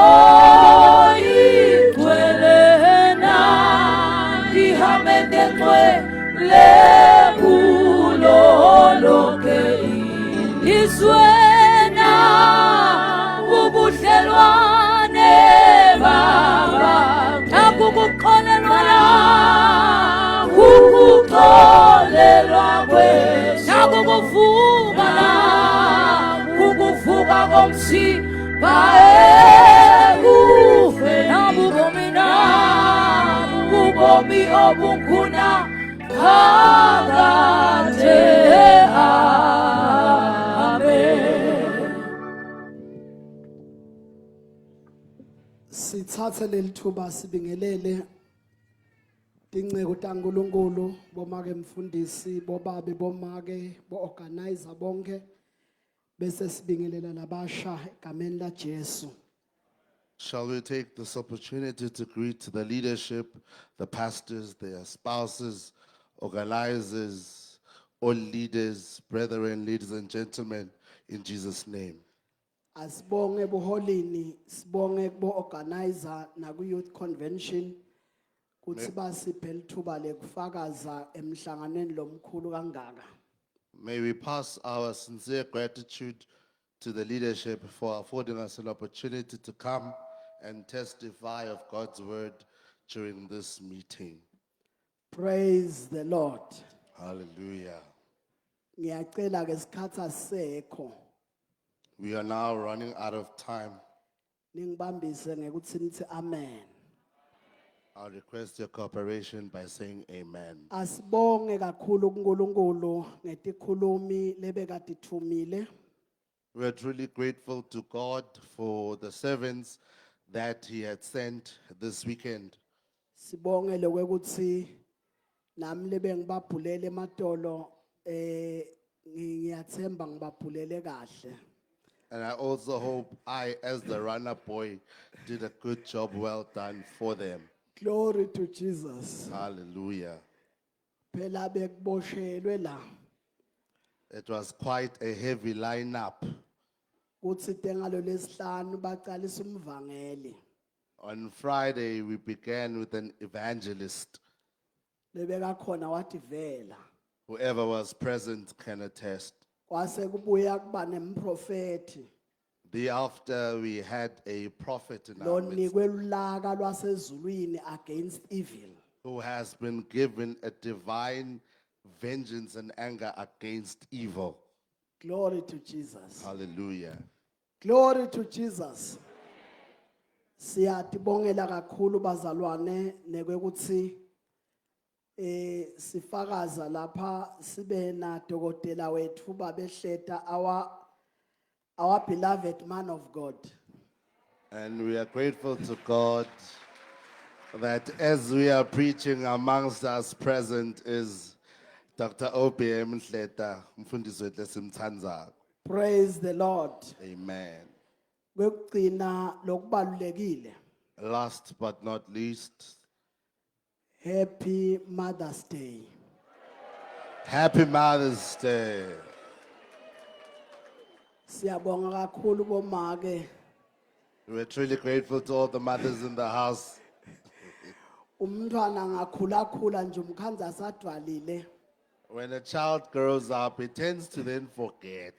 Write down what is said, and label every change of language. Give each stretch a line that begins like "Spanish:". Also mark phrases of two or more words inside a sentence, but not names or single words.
Xhosa: oyigcwele ndihambe ndengcwele kulo lonke ilizwena, ubudlelwane Baba nakukuxolelwa nakukuvuka komzimba ekufeni, ubomi obunguna phakade. Amen.
Swati: Sithathe lelithuba sibingelele dinqeko taNkulunkulu, bomake mfundisi, bobabe, bomake, bo-organizer bonke, bese sibingelela labasha egameni laJesu.
English: Shall we take this opportunity to greet the leadership, the pastors, their spouses, organizers, all leaders, brethren, ladies and gentlemen, in Jesus' name.
Swati: Asibonge buholini, sibonge bo-organizer naku-
English: youth convention,
Swati: kuthi basiphe lithuba lekufakaza emhlanganweni lomkhulu kangaka.
English: May we pass our sincere gratitude to the leadership for affording us an opportunity to come and testify of God's word during this meeting. Praise the Lord. Hallelujah.
Swati: Ngiyacela ke isikhathi asisekho.
English: We are now running out of time.
Swati: Ningibambise ngekuthi nithi amen.
English: I'll request your cooperation by saying amen.
Swati: Asibonge kakhulu kuNkulunkulu ngetikhulumi lebekadithumile.
English: We are truly grateful to God for the servants that He had sent this weekend.
Swati: Sibonge lokuthi nami lebe ngibabhulele ematolo ngiyathemba ngibabhulele kahle.
English: And I also hope I, as the runner boy, did a good job, well done for them. Glory to Jesus. Hallelujah.
Swati: Phela bekuboshelwe la
English: It was quite a heavy lineup.
Swati: kuthi tengalo lesihlanu baqalisa umvangeli.
English: On Friday, we began with an evangelist.
Swati: Lebeka khona wathi vela.
English: Whoever was present can attest.
Swati: Kwase kubuya kuba nemprofeti
English: Thereafter, we had a prophet in our midst
Swati: lonikwe ulaka lwasezulwini
English: against evil. who has been given a divine vengeance and anger against evil. Glory to Jesus. Hallelujah. Glory to Jesus.
Swati: Siyatibongela kakhulu bazalwane nekwekuthi sifakaza lapha sibe na dokotela wethu babehleta
English: our beloved man of God. And we are grateful to God that as we are preaching, amongst us present is Dr. O.B.M.
Swati: Mhleta, umfundisi wethu esimthandayo.
English: Praise the Lord. Amen.
Swati: Kwekugcina lokubalulekile.
English: Last but not least, Happy Mother's Day. Happy Mother's Day.
Swati: Siyabonga kakhulu bomake.
English: We're truly grateful to all the mothers in the house.
Swati: Umntwana ngakhula nje umkhanza asadwalile.
English: When a child grows up, it tends to then forget.